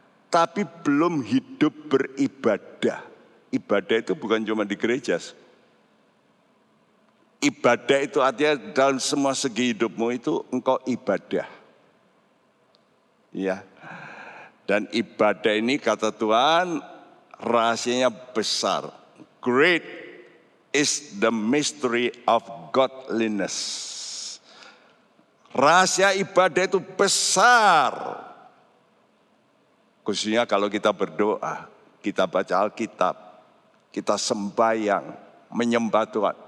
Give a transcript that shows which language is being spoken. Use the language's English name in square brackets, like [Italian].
[Indonesian] Tapi belum hidup beribadah. Ibadah itu bukan cuma di gereja. Ibadah itu artinya dalam semua segi hidupmu itu engkau ibadah. Ya. Dan ibadah ini kata Tuhan rahasianya besar. [English] Great is the mystery of godliness. [Indonesian] Rahasia ibadah itu besar. Khususnya kalau kita berdoa, kita baca Alkitab, kita sembahyang, menyembah Tuhan.